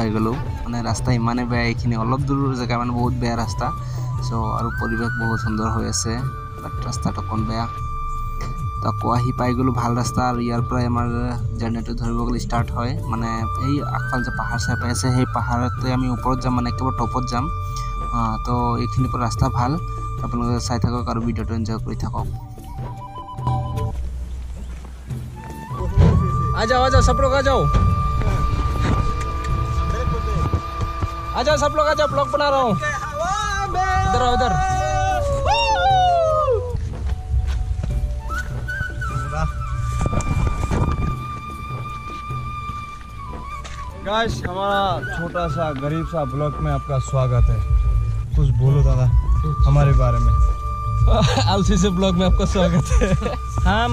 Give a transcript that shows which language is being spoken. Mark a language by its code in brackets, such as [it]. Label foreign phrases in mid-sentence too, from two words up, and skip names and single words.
[as] গ'লো মানে ৰাস্তা ইমানে বেয়া এইখিনি অলপ দূৰ জেগা মানে বহুত বেয়া ৰাস্তা সো আৰু পৰিৱেশ বহুত সুন্দৰ হৈ আছে বাট ৰাস্তাটো কোন বেয়া তাকো আহি পাই গ'লো ভাল ৰাস্তা আৰু ইয়াৰ পৰা আমাৰ জাৰ্নিটো ধৰিব গ'লে ষ্টাৰ্ট হয় মানে এই আগফাল যে পাহাৰ চাই পাই আছে সেই পাহাৰতে আমি ওপৰত যাম মানে একেবাৰে টপত যাম তো এইখিনিৰ পৰা ৰাস্তা ভাল আপোনালোকে চাই থাকক আৰু ভিডিঅ'টো এনজয় কৰি থাকক [hi] आ जाओ सब लोग आ जाओ सब लोग आ जाओ ब्लॉग बना रहा हूँ इधर आओ इधर गाइस हमारा छोटा सा गरीब सा ब्लॉग में आपका स्वागत है कुछ बोलो दादा हमारे बारे में आलसी से ब्लॉग में आपका स्वागत है हम